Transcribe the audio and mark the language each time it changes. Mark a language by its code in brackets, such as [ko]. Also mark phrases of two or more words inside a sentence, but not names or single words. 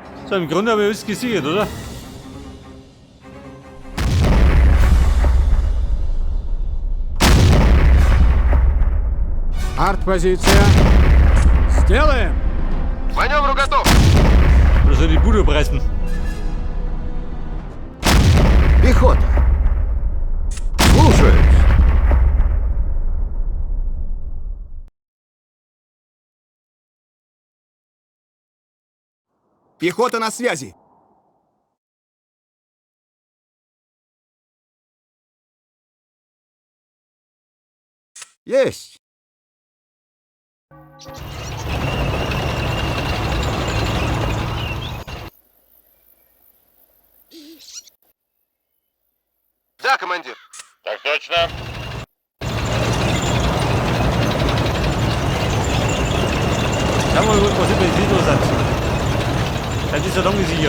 [de] So, im Grunde habe ich alles gesichert, oder? [ru] Артпозиция. Сделаем. К маневру готов. [de] Oder soll ich die Bude abreißen? [ru] Пехота. Слушаюсь. Пехота на связи. Есть. Да, командир. Так точно. [de] Schauen wir mal, was über die Siedler sind. Das ist ja lang gesichert.